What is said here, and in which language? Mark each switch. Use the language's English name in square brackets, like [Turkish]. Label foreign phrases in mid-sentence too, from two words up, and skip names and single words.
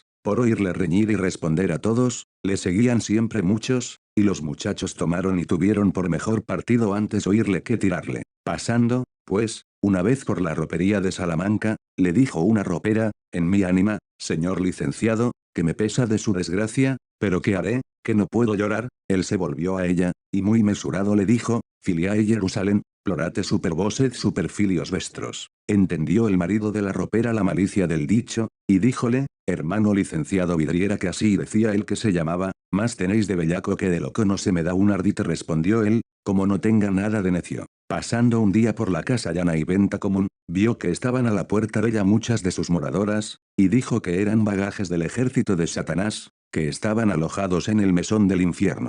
[Spanish] Por oírle reñir y responder a todos, le seguían siempre muchos, y los muchachos tomaron y tuvieron por mejor partido antes oírle que tirarle. Pasando, pues, una vez por la ropería de Salamanca, le dijo una ropera: en mi ánima, señor licenciado, que me pesa de su desgracia, pero ¿qué haré? Que no puedo llorar. Él se volvió a ella, y muy mesurado le dijo: [Latin] Filiae Jerusalem, plorate supervoset superfilios vestros. [Spanish] Entendió el marido de la ropera la malicia del dicho, y díjole: hermano licenciado Vidriera, que así decía el que se llamaba, más tenéis de bellaco que de loco no se me da un ardite, respondió él, como no tenga nada de necio. Pasando un día por la casa llana y venta común, vio que estaban a la puerta de ella muchas de sus moradoras, y dijo que eran bagajes del ejército de Satanás, que estaban alojados en el mesón del infierno.